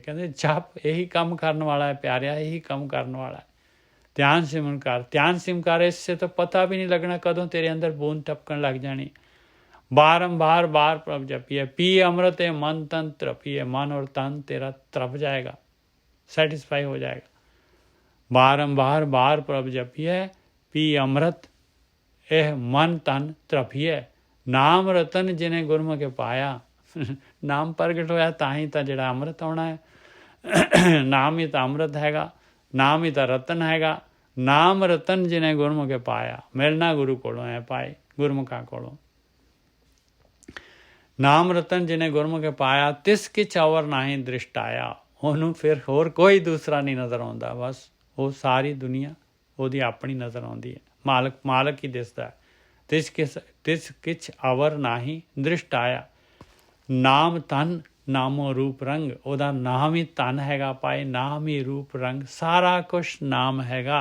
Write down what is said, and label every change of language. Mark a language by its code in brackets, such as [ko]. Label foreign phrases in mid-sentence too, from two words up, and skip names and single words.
[pa] ਕਹਿੰਦੇ ਜਪ ਇਹੀ ਕੰਮ ਕਰਨ ਵਾਲਾ ਹੈ ਪਿਆਰਿਆ, ਇਹੀ ਕੰਮ ਕਰਨ ਵਾਲਾ ਹੈ। ਧਿਆਨ ਸਿਮਰਨ ਕਰ, ਧਿਆਨ ਸਿਮਰਨ ਕਰ, ਇਸਸੇ ਤਾਂ ਪਤਾ ਵੀ ਨਹੀਂ ਲੱਗਣਾ ਕਦੋਂ ਤੇਰੇ ਅੰਦਰ ਬੂੰਦ ਟਪਕਣ ਲੱਗ ਜਾਣੀ। ਬਾਰੰਬਾਰ ਬਾਹਰ ਪ੍ਰਭ ਜਪੀਏ। ਪੀ ਅੰਮ੍ਰਿਤ ਮਨ ਤਨ ਤ੍ਰਪੀਏ। [hi] मन और तन तेरा तरप जाएगा, ਸੈटिस्फाई हो जाएगा। [pa] ਬਾਰੰਬਾਰ ਬਾਰ ਪ੍ਰਭ ਜਪੀਏ, ਪੀ ਅੰਮ੍ਰਿਤ ਏਹ ਮਨ ਤਨ ਤ੍ਰਿਪੀਏ। ਨਾਮ ਰਤਨ ਜਿਨ੍ਹੇਂ ਗੁਰਮੁਖ ਪਾਇਆ। ਨਾਮ ਪ੍ਰਗਟ ਹੋਇਆ ਤਾਂ ਹੀ ਤਾਂ ਜਿਹੜਾ ਅੰਮ੍ਰਿਤ ਆਉਣਾ ਹੈ। ਨਾਮ ਹੀ ਤਾਂ ਅੰਮ੍ਰਿਤ ਹੈਗਾ, ਨਾਮ ਹੀ ਤਾਂ ਰਤਨ ਹੈਗਾ। ਨਾਮ ਰਤਨ ਜਿਨ੍ਹੇਂ ਗੁਰਮੁਖ ਪਾਇਆ। ਮਿਲਣਾ ਗੁਰੂ ਕੋਲੋਂ ਹੈ ਪਾਏ, ਗੁਰਮੁਖਾਂ ਕੋਲੋਂ। ਨਾਮ ਰਤਨ ਜਿਨ੍ਹੇਂ ਗੁਰਮੁਖ ਪਾਇਆ, ਤਿਸ ਕਿਛ ਅਵਰ ਨਾਹੀਂ ਦ੍ਰਿਸ਼ਟ ਆਇਆ। ਉਹਨੂੰ ਫਿਰ ਹੋਰ ਕੋਈ ਦੂਸਰਾ ਨਹੀਂ ਨਜ਼ਰ ਆਉਂਦਾ, ਬਸ ਉਹ ਸਾਰੀ ਦੁਨੀਆ ਉਹਦੀ ਆਪਣੀ ਨਜ਼ਰ ਆਉਂਦੀ ਹੈ। ਮਾਲਕ ਹੀ ਦਿਸਦਾ। ਤਿਸ ਕਿਛ ਅਵਰ ਨਾਹੀਂ ਦ੍ਰਿਸ਼ਟ ਆਇਆ। ਨਾਮ ਤਨ ਨਾਮੋ ਰੂਪ ਰੰਗ। ਉਹਦਾ ਨਾਮ ਹੀ ਤਨ ਹੈਗਾ ਪਾਏ, ਨਾਮ ਹੀ ਰੂਪ ਰੰਗ, ਸਾਰਾ ਕੁਛ ਨਾਮ ਹੈਗਾ।